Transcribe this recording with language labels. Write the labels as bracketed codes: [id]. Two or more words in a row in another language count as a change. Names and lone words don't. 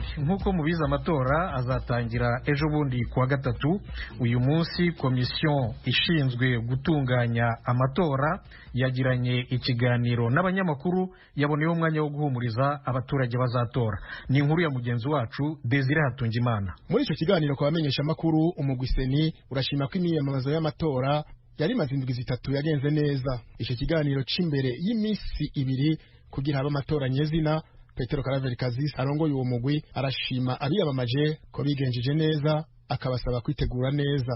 [rw] Nk'uko mubizi, amatora azatangira ejo bundi kuwa gatatu. Uyu munsi komisiyo ishinzwe gutunganya amatora yagiranye ikiganiro n'abanyamakuru, yaboneyeho umwanya wo guhumuriza abaturage bazatora. Ni inkuru ya mugenzi wacu Desire Hatungimana. [rn] Muri icyo kiganiro kwa bamenyesha makuru, umugwi Seni urashima ko imyiyamamazo y'amatora yari maze indwi zitatu yagenze neza. Icyo kiganiro c'imbere y'imisi ibiri kugira habe amatora nyezina, Petero Karaveri Kazisi arongoye uwo mugwi arashima abiyamamaje ko bigenjeje neza, akabasaba kwitegura neza.